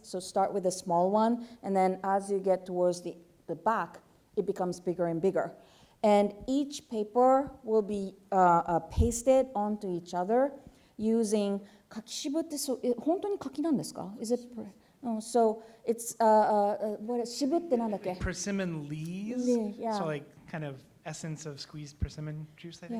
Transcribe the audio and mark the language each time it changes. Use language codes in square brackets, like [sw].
[en] So start with a small one, and then as you get towards the back, it becomes bigger and bigger. And each paper will be pasted onto each other using [ja] 柿渋って本当に柿なんですか? [en] Is it? So it's what [ja] 渋ってなんだっけ? [en] Persimmon leaves. Yeah. So like kind of essence of squeezed persimmon juice, I think.